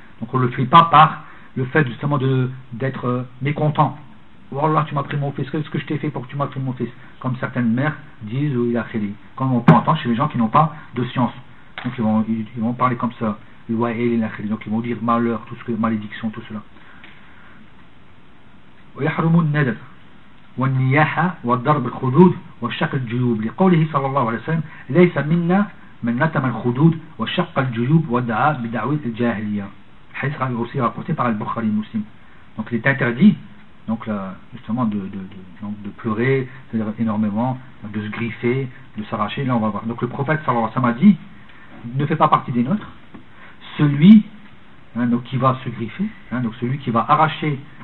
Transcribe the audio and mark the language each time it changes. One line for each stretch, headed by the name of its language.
French: Donc on ne le fait pas par le fait justement d'être mécontent. Oh Allah, tu m'as pris mon fils, qu'est-ce que je t'ai fait pour que tu m'as pris mon fils? Comme certaines mères disent, ou il a fait, comme on peut entendre chez les gens qui n'ont pas de science. Donc ils vont parler comme ça. Donc ils vont dire malheur, tout ce que malédiction, tout cela.
Arabic: والنياحة والضرب الخدود والشق الجيوب لقوله صلى الله عليه وسلم ليس منا من نتم الخدود والشق الجيوب ودعا بدعوة الجاهلية.
French: حديث aussi rapporté par al-Bukhari Muslim. Donc il est interdit, donc là, justement de pleurer, c'est-à-dire énormément, de se griffer, de s'arracher. Là on va voir. Donc le prophète
Arabic: صلى الله عليه وسلم
French: a dit, ne fait pas partie des nôtres celui, hein, donc qui va se griffer, hein, donc celui qui va arracher.